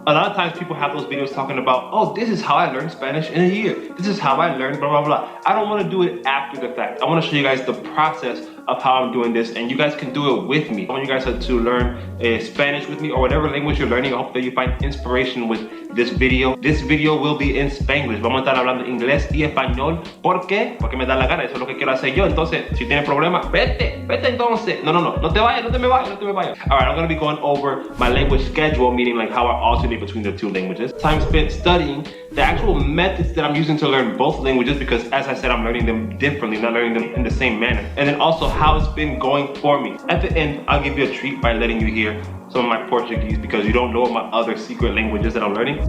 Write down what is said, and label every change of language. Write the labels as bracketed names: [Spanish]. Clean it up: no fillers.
[English] A lot of times people have those videos talking about, oh, this is how I learned Spanish in a year. This is how I learned blah, blah, blah. I don't want to do it after the fact. I want to show you guys the process of how I'm doing this, and you guys can do it with me. I want you guys to learn Spanish with me or whatever language you're learning. I hope that you find inspiration with this video. This video will be in Spanglish. [Spanish] Vamos a estar hablando inglés y español. ¿Por qué? Porque me da la gana. Eso es lo que quiero hacer yo. Entonces, si tienes problemas, vete entonces. No te vayas, no te me vayas. [English] All right, I'm going to be going over my language schedule, meaning like how I alternate between the 2 languages. Time spent studying the actual methods that I'm using to learn both languages, because as I said, I'm learning them differently, not learning them in the same manner. And then also how it's been going for me. At the end, I'll give you a treat by letting you hear some of my Portuguese, because you don't know my other secret languages that I'm learning.